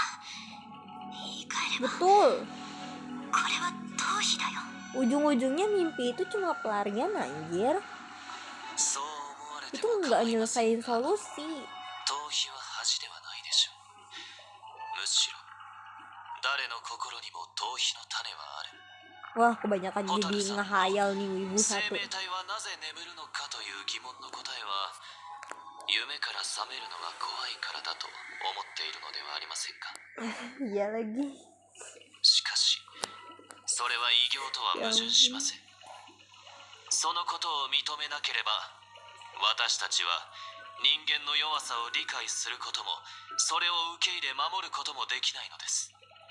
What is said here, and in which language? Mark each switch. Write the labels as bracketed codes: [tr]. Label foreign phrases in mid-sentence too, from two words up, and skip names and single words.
[ja] 言い換えれば [id] Betul. [ja] これは逃避だよ。 [id] Ujung-ujungnya mimpi itu cuma pelarian anjir. [ja] そう思われて [id] Itu [ja] も [id] nggak [ja] 構いません [id] nyelesain [ja] が、 [id] solusi. [ja] 逃避は恥ではないでしょう。むしろ誰の心にも逃避の種はある。 [id] Wah, kebanyakan jadi ngehayal nih wibu [ja] 生 [id] satu. [ja] 命体はなぜ眠るのかという疑問の答えは、夢から覚めるのが怖いからだと思っているのではありませんか。 [id] Iya lagi. [ja] しかしそれは異形とは矛盾しません。そのことを認めなければ、私たちは人間の弱さを理解することも、それを受け入れ守ることもできないのです。